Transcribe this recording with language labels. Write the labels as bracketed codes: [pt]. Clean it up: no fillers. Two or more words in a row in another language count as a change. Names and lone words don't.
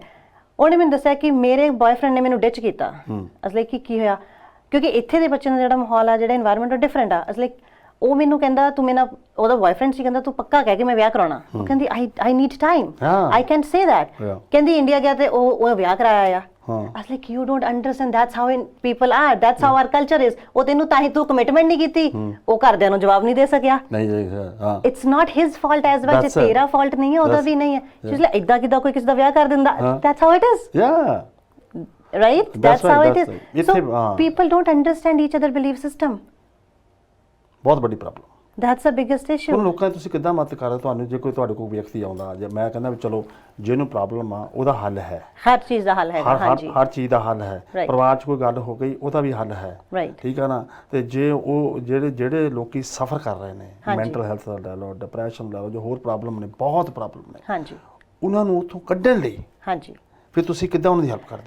[pa] ਉਹਨੇ ਮੈਨੂੰ ਦੱਸਿਆ ਕਿ ਮੇਰੇ ਬॉयਫ੍ਰੈਂਡ ਨੇ ਮੈਨੂੰ ਡਿਚ ਕੀਤਾ। [en] as like [pa] ਕੀ ਹੋਇਆ? ਕਿਉਂਕਿ ਇੱਥੇ ਦੇ ਬੱਚਿਆਂ ਦਾ ਜਿਹੜਾ ਮਾਹੌਲ ਆ, ਜਿਹੜਾ এনवायरमेंट ਉਹ ਡਿਫਰੈਂਟ ਆ। [en] as like [pa] ਉਹ ਮੈਨੂੰ ਕਹਿੰਦਾ ਤੂੰ ਮੇਰਾ ਉਹਦਾ ਬॉयਫ੍ਰੈਂਡ ਸੀ, ਕਹਿੰਦਾ ਤੂੰ ਪੱਕਾ ਕਹਿ ਕੇ ਮੈਂ ਵਿਆਹ ਕਰਾਉਣਾ। ਉਹ ਕਹਿੰਦੀ [en] I need time, I can't say that. [pa] ਕਹਿੰਦੀ ਇੰਡੀਆ ਗਿਆ ਤੇ ਉਹ ਵਿਆਹ ਕਰਾਇਆ ਆ। [en] I was like, you don't understand, that's how people are, that's how our culture is। [pa] ਉਹ ਤੈਨੂੰ ਤਾਂ ਹੀ ਤੂੰ ਕਮਿਟਮੈਂਟ ਨਹੀਂ ਕੀਤੀ, ਉਹ ਘਰਦਿਆਂ ਨੂੰ ਜਵਾਬ ਨਹੀਂ ਦੇ ਸਕਿਆ। [en] It's not his fault as well, [pa] ਜੇ ਤੇਰਾ ਫਾਲਟ ਨਹੀਂ ਹੈ ਉਹਦਾ ਵੀ ਨਹੀਂ ਹੈ। [en] she's like [pa] ਇਦਾਂ ਕਿਦਾਂ ਕੋਈ ਕਿਸੇ ਦਾ ਵਿਆਹ ਕਰ ਦਿੰਦਾ, [en] that's how it is, right? That's how it is। so people don't understand each other belief system। [pa] ਬਹੁਤ ਵੱਡੀ ਪ੍ਰੋਬਲਮ, [en] that's the biggest issue। [pa] ਉਹ ਲੋਕਾਂ ਤੁਸੀਂ ਕਿੱਦਾਂ ਮਦਦ ਕਰ ਰਹੇ? ਤੁਹਾਨੂੰ ਜੇ ਕੋਈ ਤੁਹਾਡੇ ਕੋਲ ਵਿਅਕਤੀ ਆਉਂਦਾ, ਜੇ ਮੈਂ ਕਹਿੰਦਾ ਵੀ ਚਲੋ ਜਿਹਨੂੰ ਪ੍ਰੋਬਲਮ ਆ ਉਹਦਾ ਹੱਲ ਹੈ, ਹਰ ਚੀਜ਼ ਦਾ ਹੱਲ ਹੈਗਾ। ਹਾਂਜੀ, ਹਰ ਚੀਜ਼ ਦਾ ਹੱਲ ਹੈ। ਪਰਿਵਾਰ 'ਚ ਕੋਈ ਗੱਲ ਹੋ ਗਈ ਉਹਦਾ ਵੀ ਹੱਲ ਹੈ, ਠੀਕ ਹੈ ਨਾ। ਤੇ ਜੇ ਉਹ ਜਿਹੜੇ ਲੋਕੀ ਸਫਰ ਕਰ ਰਹੇ ਨੇ, [en] mental health [pa] ਦਾ ਲੈ ਲਓ, ਡਿਪਰੈਸ਼ਨ ਲੈ ਲਓ, ਜੋ ਹੋਰ ਪ੍ਰੋਬਲਮ ਨੇ, ਬਹੁਤ ਪ੍ਰੋਬਲਮ ਨੇ, ਹਾਂਜੀ, ਉਹਨਾਂ ਨੂੰ ਉੱਥੋਂ ਕੱਢਣ ਲਈ ਹਾਂਜੀ ਫਿਰ ਤੁਸੀਂ ਕਿੱਦਾਂ ਉਹਨਾਂ ਦੀ ਹੈਲਪ ਕਰਦੇ ਹੋ?